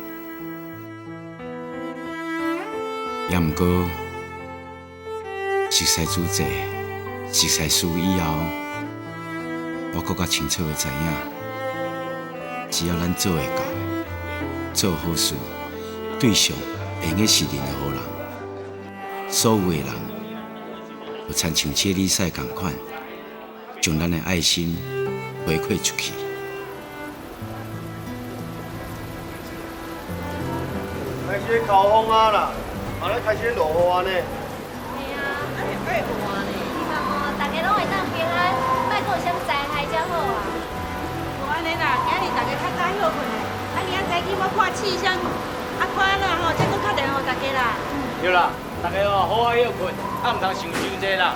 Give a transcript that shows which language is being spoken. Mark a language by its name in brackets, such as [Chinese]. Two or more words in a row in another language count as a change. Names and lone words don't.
[Min Nan Chinese] 也毋过，熟悉主席，熟悉事以后。我更加清楚的知影， 只要咱做会到，做好事，对象会用的是任何人，所有的人，就亲像切里赛同款，将咱的爱心回馈出去。开始靠风啊啦，后来开始落雨啊呢。嘿啊，安尼会有啊呢。希望哦，大家拢会当平安，莫阁有啥灾害才好啊。无安尼啦，今日大家较早休困的，啊明仔载去我看气象，啊看啦吼，再搁敲电话大家啦。对啦，大家哦好好休困，啊唔通想伤济啦。